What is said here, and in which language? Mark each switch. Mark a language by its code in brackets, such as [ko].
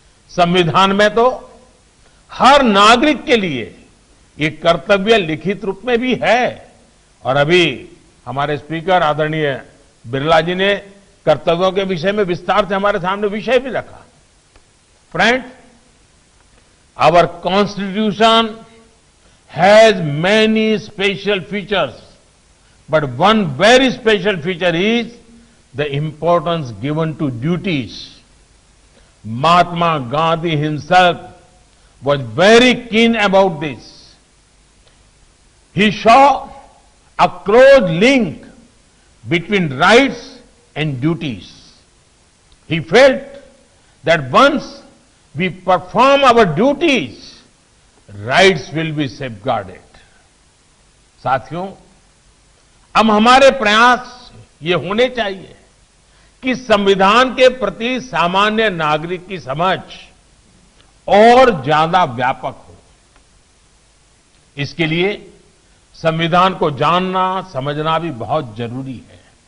[hi] संविधान में तो हर नागरिक के लिए ये कर्तव्य लिखित रूप में भी है। और अभी हमारे स्पीकर आदरणीय बिरला जी ने कर्तव्यों के विषय में विस्तार से हमारे सामने विषय भी रखा। [en] Friend, our constitution has many special features, but one very special feature is the importance given to duties. Mahatma Gandhi himself was very keen about this. He saw a close link between rights and duties. He felt that once we perform our duties, rights will be safeguarded. [hi] साथियों, अब हमारे प्रयास ये होने चाहिए कि संविधान के प्रति सामान्य नागरिक की समझ और ज्यादा व्यापक हो। इसके लिए संविधान को जानना, समझना भी बहुत जरूरी है।